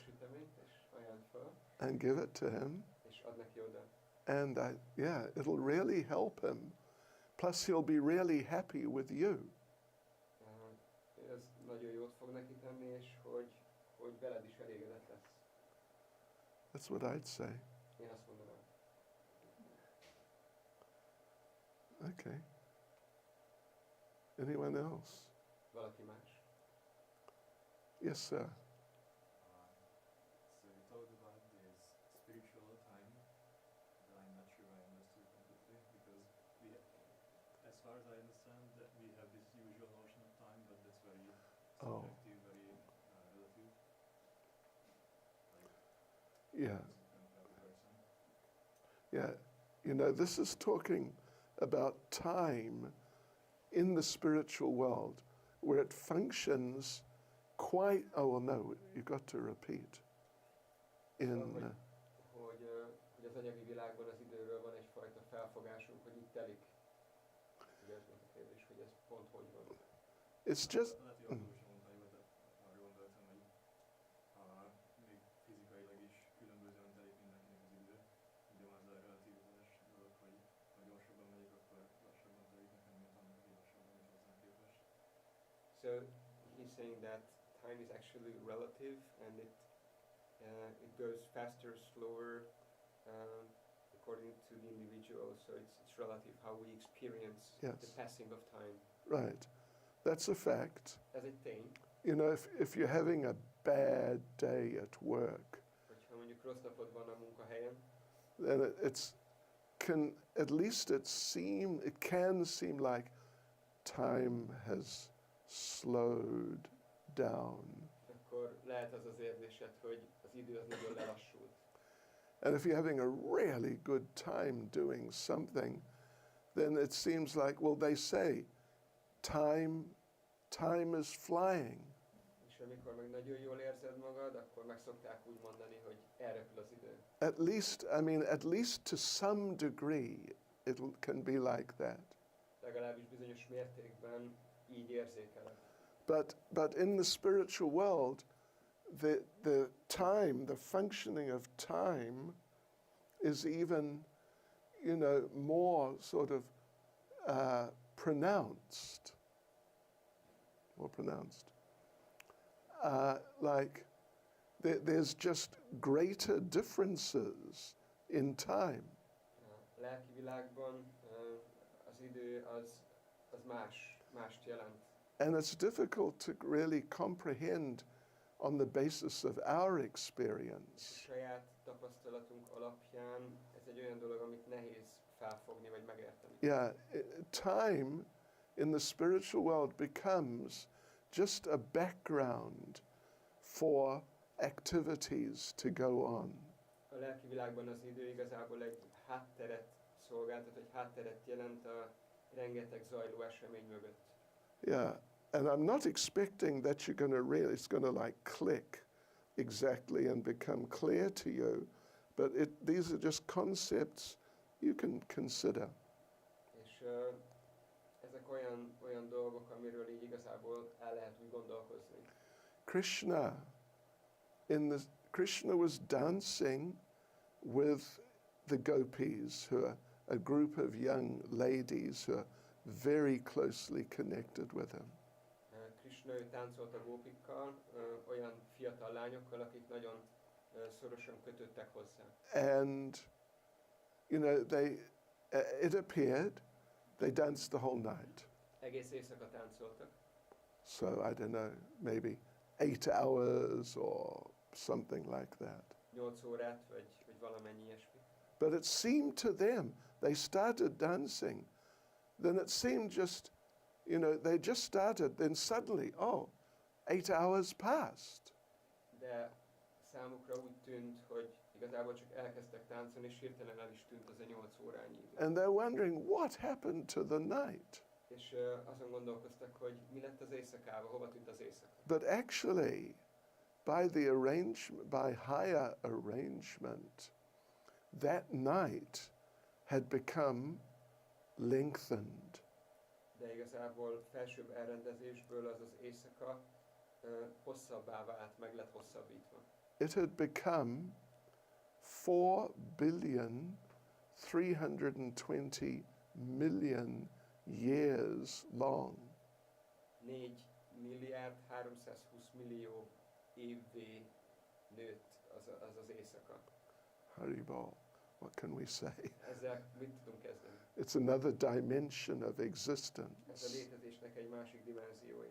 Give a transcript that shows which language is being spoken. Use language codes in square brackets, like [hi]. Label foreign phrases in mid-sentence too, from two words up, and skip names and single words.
[hu] Süteményt, és ajánl fel, [en] and give it to him. [hu] és ad neki oda. [en] And yeah, it'll really help him. Plus, he'll be really happy with you. [hu] Ez nagyon jót fog neki tenni, és hogy veled is elégedett lesz. [en] That's what I'd say. [hu] Én azt mondanám. [en] Okay. Anyone else? [hu] Valaki más. [en] Yes, sir. So you talked about this spiritual time that I'm not sure I understood completely because we, as far as I understand, that we have this usual notion of time, but that's very Oh. subjective, very relative. Yeah. Different for every person. Yeah. You know, this is talking about time in the spiritual world where it functions quite, oh, well, no, you got to repeat. In, [hu] Hogy az anyagi világban az időről van egyfajta felfogásunk, hogy itt telik. Ugye ez volt a kérdés, hogy ez pont hogy van. [en] it's just, [hu] Lehet, hogy András mondta, hogy arra gondoltam, hogy még fizikailag is különbözően telik mindenkinek az idő. Ugye van az a relativizálás dolog, hogy ha gyorsabban megyek, akkor lassabban telik nekem, mint annak, aki lassabban megy hozzám képest. [en] So he's saying that time is actually relative and it goes faster, slower, according to the individual. So it's relative how we experience Yes. the passing of time. right. That's a fact. [hu] Ez egy tény, [en] You know, if you're having a bad day at work, [hu] hogyha mondjuk rossz napod van a munkahelyen, [en] then at least it can seem like time has slowed down. [hu] akkor lehet az az érzésed, hogy az idő az nagyon lelassult. [en] And if you're having a really good time doing something, then it seems like, well, they say time is flying. [hu] És amikor meg nagyon jól érzed magad, akkor meg szokták úgy mondani, hogy elrepül az idő. [en] At least to some degree, it can be like that. [hu] Legalábbis bizonyos mértékben így érzékeled. [en] But in the spiritual world, the functioning of time is even, you know, more sort of pronounced. More pronounced. Like there's just greater differences in time. [hu] A lelki világban az idő az mást jelent. [en] And it's difficult to really comprehend on the basis of our [hu] És a [en] experience. [hu] saját tapasztalatunk alapján ez egy olyan dolog, amit nehéz felfogni vagy megérteni. [en] Yeah, time in the spiritual world becomes just a background for activities to go on. [hu] A lelki világban az idő igazából egy hátteret szolgáltat, egy hátteret jelent a rengeteg zajló esemény mögött. [en] Yeah, and I'm not expecting that you're going to really, it's going to like click exactly and become clear to you, but these are just concepts you can consider. [hu] És ezek olyan dolgok, amiről így igazából el lehet úgy gondolkozni. [en] Krishna was dancing with the gopis, who are a group of young ladies who are very closely connected with him. [hu] Krishna ő táncolt a gópikkal, olyan fiatal lányokkal, akik nagyon szorosan kötődtek hozzá. [en] And, you know, it appeared they danced the whole night. [hu] Egész éjszaka táncoltak. [en] So, I don't know, maybe 8 hours or something like that. [hu] 8 órát, vagy valamennyi ilyesmi. [en] But it seemed to them, they started dancing, then it seemed just, you know, they just started, then suddenly, 8 hours passed. [hu] De számukra úgy tűnt, hogy igazából csak elkezdtek táncolni, és hirtelen el is tűnt az a 8 órányi idő. [en] And they're wondering, what happened to the night? [hu] És azon gondolkoztak, hogy mi lett az éjszakával, hova tűnt az éjszaka. [en] But actually, by higher arrangement, that night had become lengthened. [hu] De igazából felsőbb elrendezésből az az éjszaka hosszabbá vált, meg lett hosszabbítva. [en] It had become 4,320,000,000 years long. [hu] 4 milliárd 320 millió évvé nőtt az éjszaka. [en] Haribol, what can we say? [hu] Ezzel mit tudunk kezdeni? [en] It's another dimension of [hu] Ez a [en] existence. [hu] létezésnek egy másik dimenziója.